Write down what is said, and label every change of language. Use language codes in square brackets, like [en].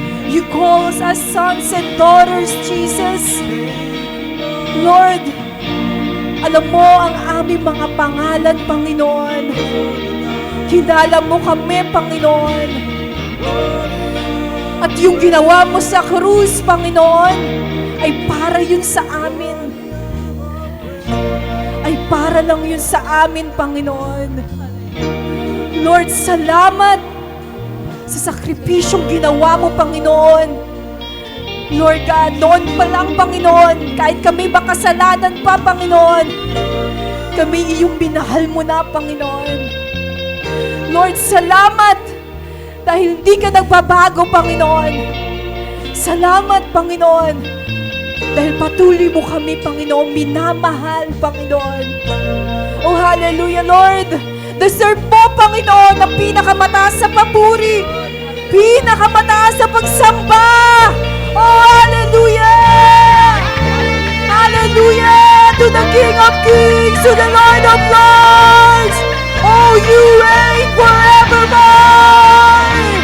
[en] You call us as sons and daughters, Jesus. [tl] Lord, alam mo ang aming mga pangalan, Panginoon. Kilala mo kami, Panginoon. At yung ginawa mo sa krus, Panginoon, ay para yun sa amin. Ay para lang yun sa amin, Panginoon. Lord, salamat sa sakripisyong ginawa mo, Panginoon. Lord God, noon pa lang, Panginoon, kahit kami makasalanan pa, Panginoon, kami iyong minahal mo na, Panginoon. Lord, salamat dahil hindi ka nagbabago, Panginoon. Salamat, Panginoon, dahil patuloy mo kami, Panginoon, minamahal, Panginoon. [en] Oh, hallelujah, Lord. [tl] Deserve mo, Panginoon, ang pinakamataas sa papuri, pinakamataas sa pagsamba. [en] Oh, hallelujah! Hallelujah to the King of Kings, to the Lord of Lords. Oh, you reign forevermore.